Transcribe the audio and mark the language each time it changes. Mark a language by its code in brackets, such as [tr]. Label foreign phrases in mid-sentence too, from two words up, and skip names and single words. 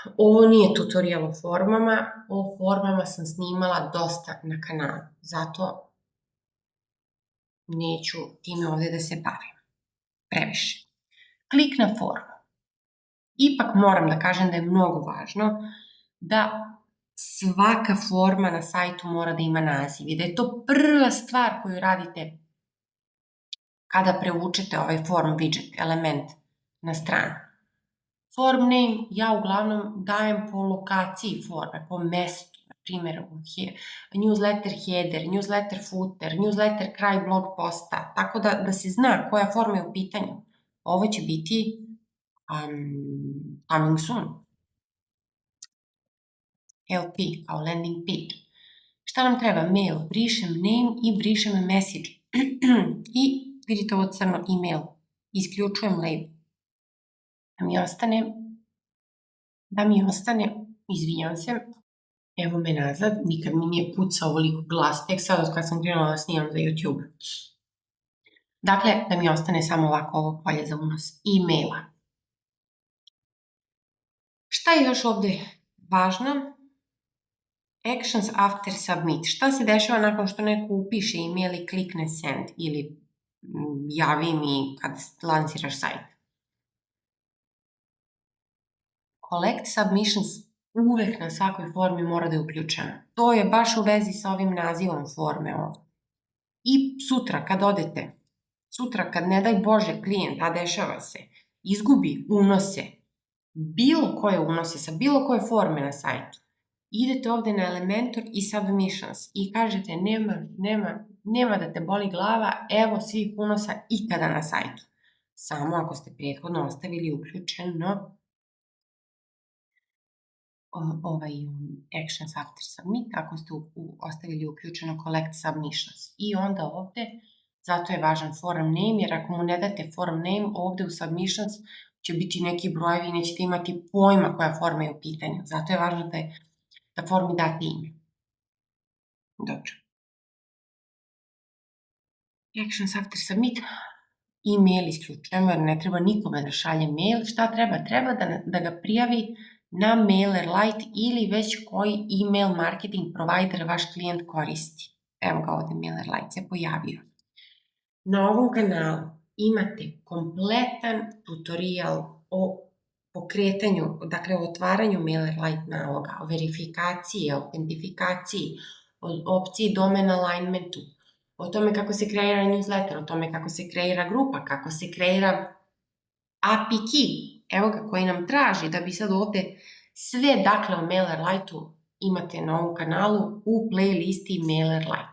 [sr] Ovo nije tutorial o formama, o formama sam snimala dosta na kanalu, zato neću time ovde da se bavim previše. Klik na formu. Ipak moram da kažem da je mnogo važno da svaka forma na sajtu mora da ima naziv i da je to prva stvar koju radite kada prevučete ovaj [en] form widget [sr] element na stranu. [en] Form name [sr] ja uglavnom dajem po lokaciji forme, po mestu, na primjer [en] newsletter header, newsletter footer, [sr] newsletter kraj blog posta, tako da se zna koja forma je u pitanju. Ovo će biti [en] coming soon. [sr] LP kao [en] landing page. [sr] Šta nam treba? Mail, brišem name i brišem message. I vidite ovo crno email. Isključujem label. Da mi ostane, izvinjam se, evo me nazad, nikad mi nije pucao ovoliko glas, tek sad kad sam krenula da snimam za YouTube. Dakle, da mi ostane samo ovako ovo polje za unos e-maila. Šta je još ovde važno? [en] Actions after submit. [sr] Šta se dešava nakon što neko upiše email i klikne send ili javi mi kad lansiraš sajt? [en] Collect submissions [sr] uvek na svakoj formi mora da je uključena. To je baš u vezi sa ovim nazivom forme ovde. I sutra kad odete, sutra kad ne daj Bože klijent, a dešava se, izgubi unose, bilo koje unose sa bilo koje forme na sajtu, idete ovde na Elementor i Submissions i kažete nema da te boli glava, evo svih unosa ikada na sajtu. Samo ako ste prethodno ostavili uključeno [en] Actions after submit, [sr] ako ste ostavili uključeno [en] Collect Submissions. [sr] I onda ovde, zato je važan [en] form name, [sr] jer ako mu ne date [en] form name, [sr] ovde u Submissions će biti neki brojevi i nećete imati pojma koja forma je u pitanju. Zato je važno da formi date ime. Dobro. [en] Actions after submit. [sr] E-mail isključujemo jer ne treba nikome da šalje mail. Šta treba? Treba da ga prijavi na MailerLite ili već koji [en] email marketing provider [sr] vaš klijent koristi. Evo ga ovde, MailerLite se pojavio. Na ovom kanalu imate kompletan tutorial o pokretanju, dakle o otvaranju MailerLite naloga, o verifikaciji, autentifikaciji, o opciji [en] domain alignmentu, [sr] o tome kako se kreira newsletter, o tome kako se kreira grupa, kako se kreira [en] API key, [sr] evo ga koji nam traži da bi sad ovde sve dakle o MailerLite-u imate na ovom kanalu u playlisti MailerLite.